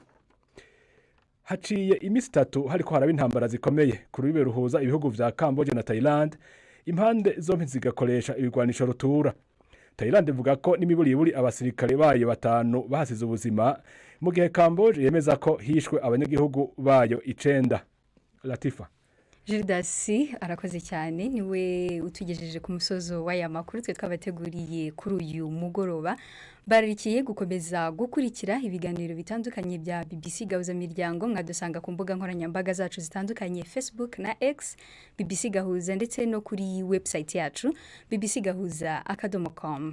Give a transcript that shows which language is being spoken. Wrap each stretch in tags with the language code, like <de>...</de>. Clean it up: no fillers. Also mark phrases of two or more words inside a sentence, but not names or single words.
<rn>Haciye imisi 3 hariko haraba intambara zikomeye ku rubibe ruhuza ibihugu vya Cambodia na Thailand, impande zompi zigakoresha ibigwanisho rutura. Thailand ivuga ko n'imiburiburi abasirikare bayo 5 bahasize ubuzima, mu gihe Cambodia yemeza ko hishwe abanyagihugu bayo 9. Latifa Gildasi arakoze cyane, niwe utugejeje ku musozo w'aya makuru twe twabateguriye kuri uyu mugoroba. bararikiye gukomeza gukurikira ibiganiro bitandukanye bya BBC Gahuza Miryango mwadusanga ku mbuga nkoranyambaga zacu zitandukanye Facebook na X BBC Gahuza ndetse no kuri website yacu bbcgahuza.com.</rn>